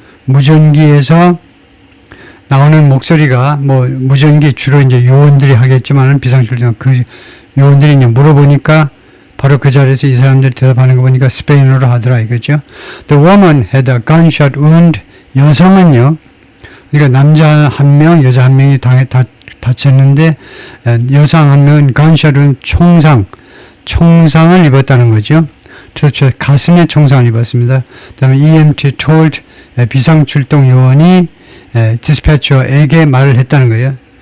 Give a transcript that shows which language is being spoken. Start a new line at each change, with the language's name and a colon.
Korean: 무전기에서 나오는 목소리가 무전기 주로 이제 요원들이 하겠지만은 비상출동 그 요원들이 이제 물어보니까 바로 그 자리에서 이 사람들 대답하는 거 보니까 스페인어로 하더라 이거죠.
English: The woman had a gunshot wound.
Korean: 여성은요. 그러니까 남자 한 명, 여자 한 명이 다쳤는데 여성 한 명은
English: gunshot wound,
Korean: 총상을 입었다는 거죠. 그렇죠. 가슴에 총상을 입었습니다. 그 다음에
English: EMT told,
Korean: 비상출동 요원이 디스패처에게 말을 했다는 거예요.